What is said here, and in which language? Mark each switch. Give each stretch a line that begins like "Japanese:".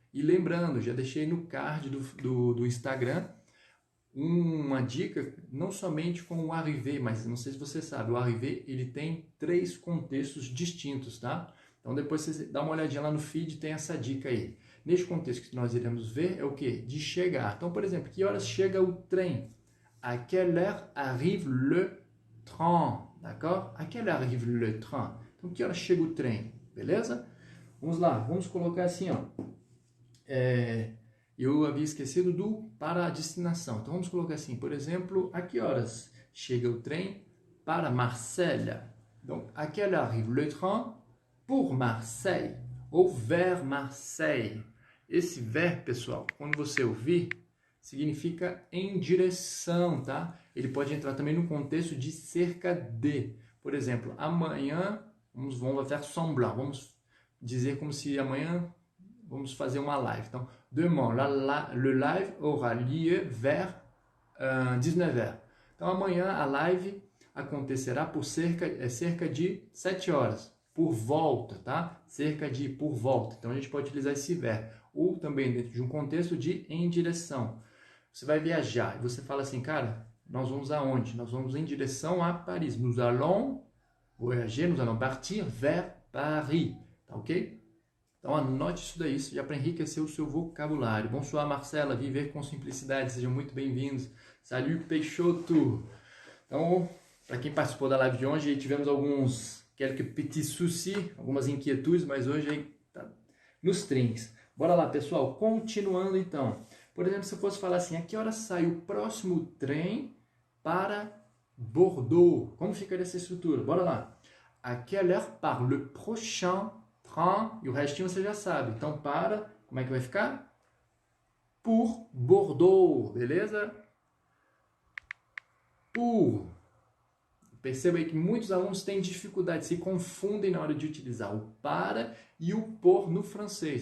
Portuguese: E lembrando, já deixei no card do Instagram uma dica, não somente com o arriver, mas não sei se você sabe, o arriver ele tem 3 contextos distintos, tá? Então depois você dá uma olhadinha lá no feed, tem essa dica aí. Neste contexto que nós iremos ver é o que? De chegar. Então, por exemplo, que horas chega o trem?
French: À quelle heure arrive le train? D'accord? À quelle heure arrive le train?
Portuguese: Então, que horas chega o trem? Beleza? Vamos lá, vamos colocar assim, ó. Eu havia esquecido do para a destinação. Então, vamos colocar assim, por exemplo, a que horas chega o trem para Marselha?
French: Donc, à quelle heure arrive le train pour Marseille? Ou vers Marseille.
Portuguese: Esse verbo, pessoal, quando você ouvir, significa em direção, tá? Ele pode entrar também no contexto de cerca de. Por exemplo, amanhã, vamos
French: faire semblant.
Portuguese: Vamos dizer como se amanhã vamos fazer uma live.
French: Então, demain, le live aura lieu vers 19h.
Portuguese: Então, amanhã a live acontecerá por cerca de 7 horas. Por volta, tá? Cerca de por volta. Então, a gente pode utilizar esse verbo. Ou também dentro de um contexto de em direção. Você vai viajar e você fala assim, cara, nós vamos aonde? Nós vamos em direção a Paris.
French: Nous allons voyager, nous allons partir vers Paris.
Portuguese: Tá ok? Então anote isso daí, já para enriquecer o seu vocabulário. Bonsoir Marcela, viver com simplicidade, sejam muito bem-vindos. Salut Peixoto. Então, para quem participou da live de hoje, tivemos
French: quelques petits soucis,
Portuguese: algumas inquietudes, mas hoje aí tá nos trinks. Bora lá, pessoal, continuando então. Por exemplo, se eu fosse falar assim, a que hora sai o próximo trem para Bordeaux? Como ficaria essa estrutura? Bora lá.
French: À quelle heure part le prochain train?
Portuguese: E o restinho você já sabe. Então, como é que vai ficar?
French: Pour Bordeaux,
Portuguese: beleza? Pour. Perceba aí que muitos alunos têm dificuldade, se confundem na hora de utilizar o para e o por no francês.